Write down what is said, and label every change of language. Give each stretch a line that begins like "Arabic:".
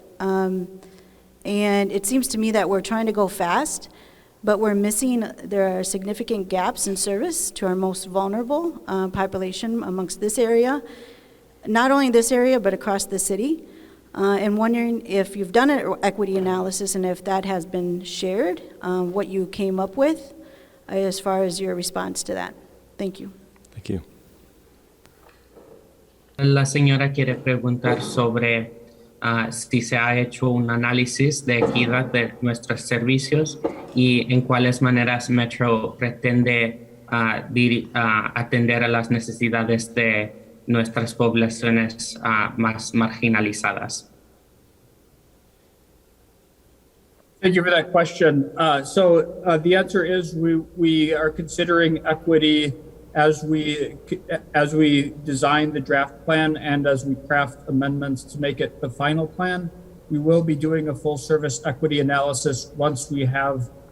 English: And it seems to me that we're trying to go fast, but there are significant gaps in service to our most vulnerable population amongst this area, not only this area, but across the city. And wondering if you've done an equity analysis and if that has been shared, what you came up with as far as your response to that. Thank you. Thank you.
Spanish: La señora quiere preguntar sobre si se ha hecho un análisis de equidad de nuestros servicios y en cuáles maneras Metro pretende atender a las necesidades de nuestras poblaciones más marginalizadas.
English: Thank you for that question. So the answer is we are considering equity as we design the draft plan and as we craft amendments to make it the final plan. We will be doing a full service equity analysis once we have